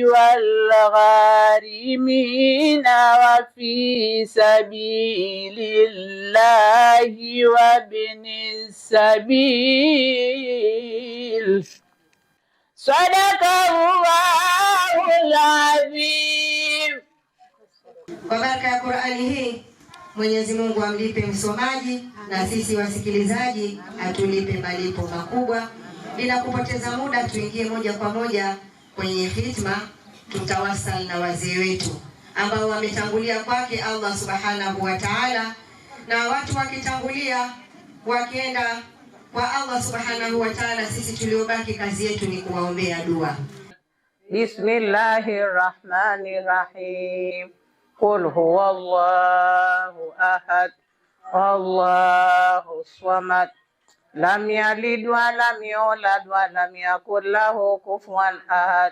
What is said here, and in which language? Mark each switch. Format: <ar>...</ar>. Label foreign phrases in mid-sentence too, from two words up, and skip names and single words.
<ar>والغارمين وفي سبيل الله وابن السبيل. صدق الله العظيم.</ar> <sw>Kwa baraka ya Qur'ani hii Mwenyezi Mungu amlipe msomaji na sisi wasikilizaji atulipe malipo makubwa. Bila kupoteza muda, tuingie moja kwa moja kwenye hitma. Tutawasal na wazee wetu ambao wametangulia kwake Allah</sw> <ar>سبحانه وتعالى,</ar> <sw>na watu wakitangulia wakienda kwa Allah</sw> <ar>سبحانه وتعالى,</ar> <sw>sisi tuliobaki kazi yetu ni kuwaombea dua.</sw> <ar>بسم الله الرحمن الرحيم. قل هو الله أحد الله الصمد لم يلد ولم يولد ولم يكن له كفوا أحد.</ar>